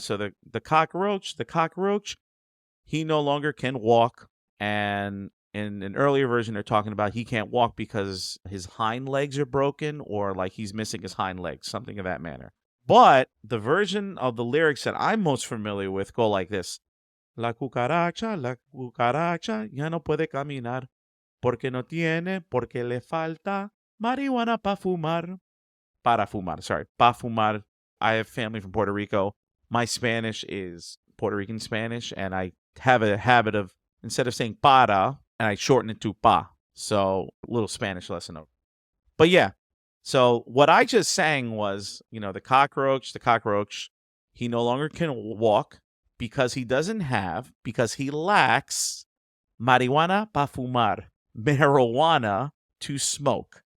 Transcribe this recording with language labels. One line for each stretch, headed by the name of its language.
English: So the cockroach, he no longer can walk. And in an earlier version, they're talking about he can't walk because his hind legs are broken, or like he's missing his hind legs, something of that manner. But the version of the lyrics that I'm most familiar with go like this.
Spanish: La cucaracha, ya no puede caminar, porque no tiene, porque le falta marihuana para fumar. Pa fumar.
English: I have family from Puerto Rico. My Spanish is Puerto Rican Spanish, and I have a habit of, instead of saying para, and I shorten it to pa. So, a little Spanish lesson over. But yeah, so what I just sang was, the cockroach, he no longer can walk because he lacks marihuana
Spanish: pa fumar,
English: marijuana to smoke.